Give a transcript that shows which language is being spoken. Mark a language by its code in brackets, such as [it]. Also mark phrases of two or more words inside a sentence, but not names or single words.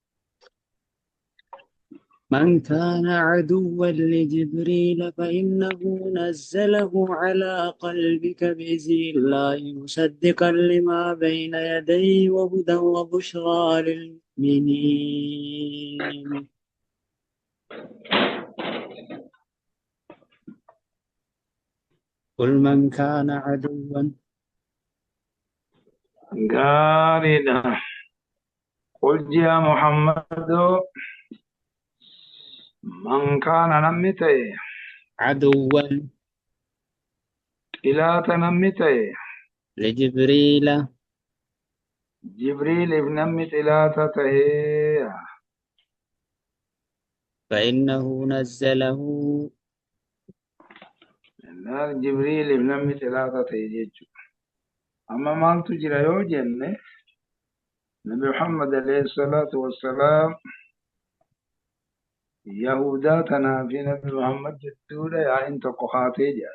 [ar] من كان عدوا لجبريل فإنه نزله على قلبك بإذن الله مصدقا لما بين يديه وهدى وبشرى للمؤمنين. قل من كان عدوا [om] gaariidha. Qul ji'a Muhammadu [ar] من كان [om] namni ta'e [ar] عدوا [om] ilaata namni ta'e [ar] لجبريل [om] Jibriiliif namni ilaata ta'ee [ar] فإنه نزله [om] Jibriiliif namni ilaata ta'e jechuudha. Amma maaltu jira yoo jenne Nabi Muhammad [ar] عليه الصلاة والسلام [om] Yahudaa tanaa fi Nabi Muhammad jidduudha yaa'iin tokko haatee jira.